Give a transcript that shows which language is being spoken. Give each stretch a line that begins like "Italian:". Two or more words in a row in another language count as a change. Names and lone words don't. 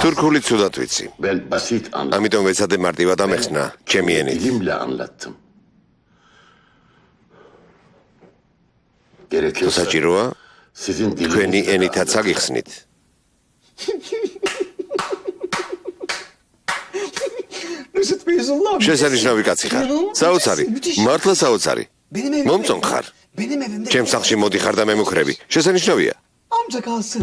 Georgian: თურქული ცუდად ვიცი.
Turkish: ve basit anladım.
Georgian: ამიტომ ვეცადე მარტივად ამეხსნა ჩემი ენით.
Turkish: Dilimle anlattım.
Georgian: თუ
Turkish: Gerekirse
Georgian: საჭიროა,
Turkish: sizin
Georgian: თქვენი
Turkish: dilinizle
Georgian: ენითაც
Turkish: anlatırım.
Georgian: აგიხსნით. შესანიშნავი კაცი ხარ. საოცარი, მართლა საოცარი. მომწონს ხარ.
Turkish: Benim evimde
Georgian: ჩემს სახლში მოდიხარ და მემუქრები. შესანიშნავია.
Turkish: amca kalsın.